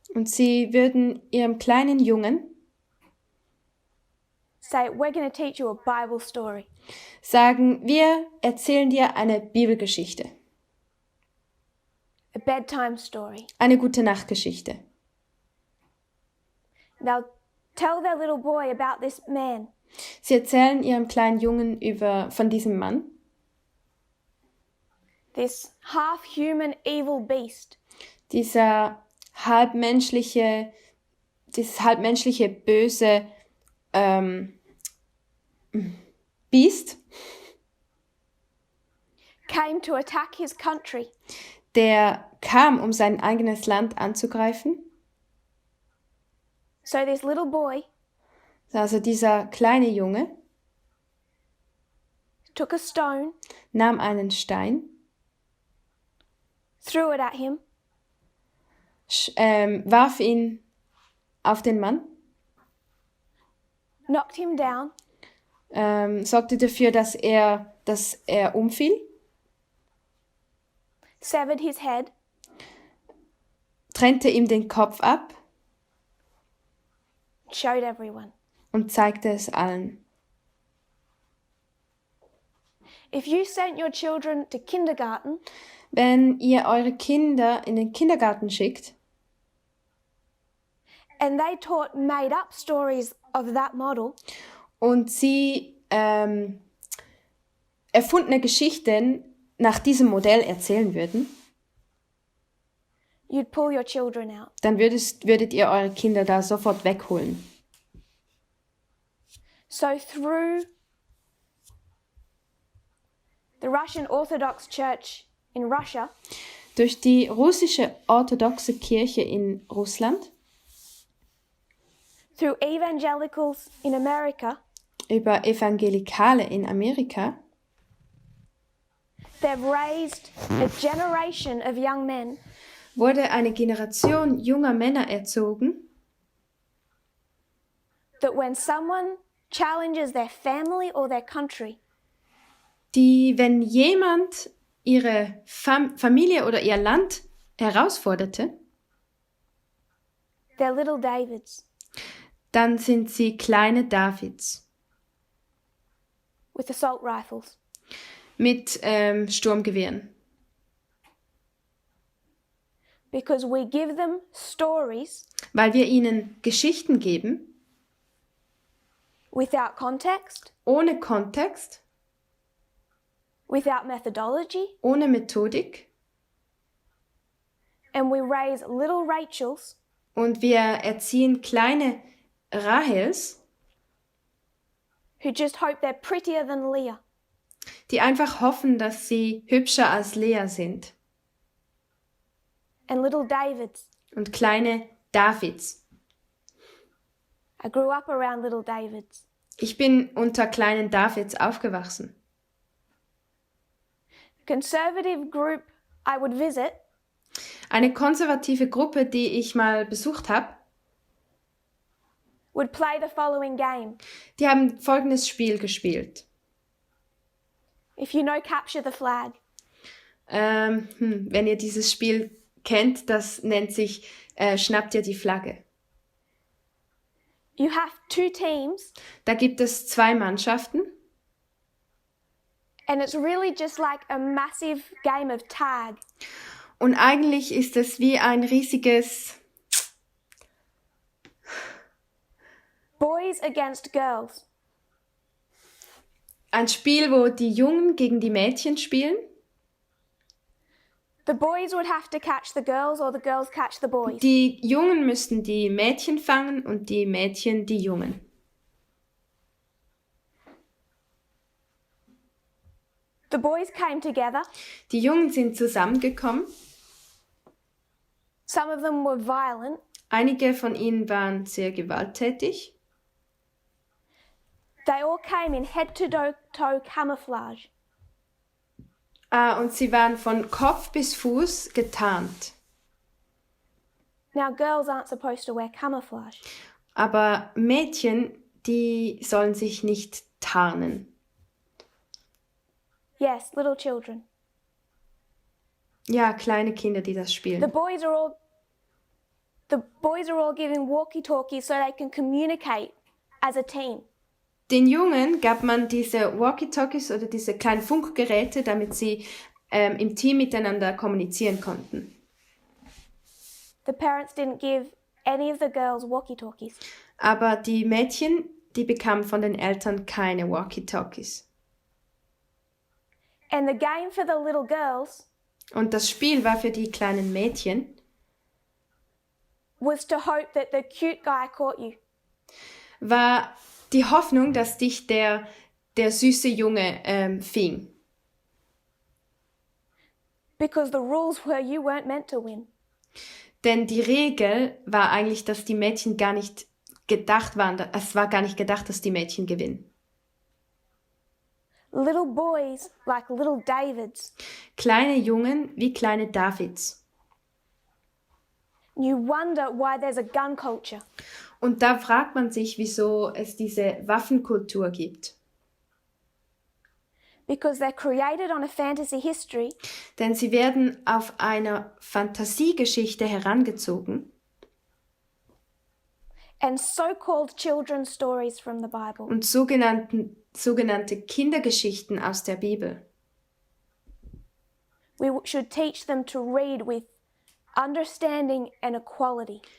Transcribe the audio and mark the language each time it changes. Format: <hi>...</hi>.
<de>und sie würden ihrem kleinen Jungen</de> <en>say, we're going to teach you a Bible story.</en> <de>sagen, wir erzählen dir eine Bibelgeschichte,</de> <en>A bedtime story.</en> <de>eine gute Nachtgeschichte.</de> <en>They'll tell their little boy about this man.</en> <de>Sie erzählen ihrem kleinen Jungen von diesem Mann,</de> <en>This half-human evil beast</en> <de>dieses halbmenschliche böse Biest,</de> <en>came to attack his country.</en> <de>der kam, um sein eigenes Land anzugreifen.</de> <en>So this little boy</en> <de>Also dieser kleine Junge</de> <en>took a stone,</en> <de>nahm einen Stein,</de> <en>threw it at him,</en> <de>warf ihn auf den Mann,</de> <en>knocked him down,</en> <de>sorgte dafür, dass er umfiel,</de> <en>severed his head,</en> <de>trennte ihm den Kopf ab</de> <en>showed everyone.</en> <de>und zeigte es allen.</de> <en>If you sent your children to kindergarten</en> <de>Wenn ihr eure Kinder in den Kindergarten schickt</de> <en>and they taught made-up stories of that model,</en> <de>und sie erfundene Geschichten nach diesem Modell erzählen würden,</de> <en>you'd pull your children out.</en> <de>dann würdet ihr eure Kinder da sofort wegholen.</de> <en>So through the Russian Orthodox Church in Russia,</en> <de>Durch die russische orthodoxe Kirche in Russland,</de> <en>through evangelicals in America,</en> <de>über Evangelikale in Amerika,</de> <en>they've raised a generation of young men</en> <de>wurde eine Generation junger Männer erzogen,</de> <en>that when someone challenges their family or their country,</en> <de>die, wenn jemand ihre Familie oder ihr Land herausforderte,</de> <en>they're little Davids</en> <de>dann sind sie kleine Davids</de> <en>with assault rifles.</en> <de>mit Sturmgewehren.</de> <en>Because we give them stories</en> <de>Weil wir ihnen Geschichten geben,</de> <en>without context,</en> <de>ohne Kontext,</de> <en>without methodology,</en> <de>ohne Methodik,</de> <en>and we raise little Rachels</en> <de>und wir erziehen kleine Rahels,</de> <en>who just hope they're prettier than Leah.</en> <de>die einfach hoffen, dass sie hübscher als Lea sind,</de> <en>And little Davids.</en> <de>und kleine Davids.</de> <en>I grew up around little Davids.</en> <de>Ich bin unter kleinen Davids aufgewachsen.</de> <en>Conservative group I would visit</en> <de>Eine konservative Gruppe, die ich mal besucht habe,</de> <en>would play the following game.</en> <de>die haben folgendes Spiel gespielt.</de> <en>If you know Capture the Flag,</en> <de>Wenn ihr dieses Spiel kennt, das nennt sich Schnappt ihr die Flagge.</de> <en>you have two teams,</en> <de>Da gibt es 2 Mannschaften</de> <en>and it's really just like a massive game of tag.</en> <de>und eigentlich ist es wie ein riesiges</de> <en>Boys against girls.</en> <de>ein Spiel, wo die Jungen gegen die Mädchen spielen.</de> <en>The boys would have to catch the girls or the girls catch the boys.</en> <de>Die Jungen müssten die Mädchen fangen und die Mädchen die Jungen.</de> <en>The boys came together.</en> <de>Die Jungen sind zusammengekommen.</de> <en>Some of them were violent.</en> <de>Einige von ihnen waren sehr gewalttätig.</de> <en>They all came in head-to-toe camouflage.</en> <de>Und sie waren von Kopf bis Fuß getarnt.</de> <en>Now, girls aren't supposed to wear camouflage.</en> <de>Aber Mädchen, die sollen sich nicht tarnen.</de> <en>Yes, little children.</en> <de>Ja, kleine Kinder, die das</de> <en>The</en> <de>spielen.</de> <en>boys are all given walkie-talkies so they can communicate as a team.</en> <de>Den Jungen gab man diese Walkie-Talkies oder diese kleinen Funkgeräte, damit sie im Team miteinander kommunizieren konnten.</de> <en>The parents didn't give any of the girls walkie-talkies.</en> <de>Aber die Mädchen, die bekamen von den Eltern keine Walkie-Talkies.</de> <en>And the game for the little girls</en> <de>Und das Spiel war für die kleinen Mädchen,</de> <en>was to hope that the cute guy caught you.</en> <de>war die Hoffnung, dass dich der süße Junge fing.</de> <en>Because the rules were you weren't meant to win.</en> <de>Denn die Regel war eigentlich, dass die Mädchen gar nicht gedacht waren, es war gar nicht gedacht, dass die Mädchen gewinnen.</de> <en>little boys like little Davids.</en> <de>Kleine Jungen wie kleine Davids.</de> <en>You wonder why there's a gun culture.</en> <de>Und da fragt man sich, wieso es diese Waffenkultur gibt.</de> <en>Because they're created on a fantasy history</en> <de>Denn sie werden auf einer Fantasiegeschichte herangezogen</de> <en>and so-called children's stories from the Bible.</en> <de>und sogenannte Kindergeschichten aus der Bibel.</de> <en>We should teach them to read with understanding and equality.</en>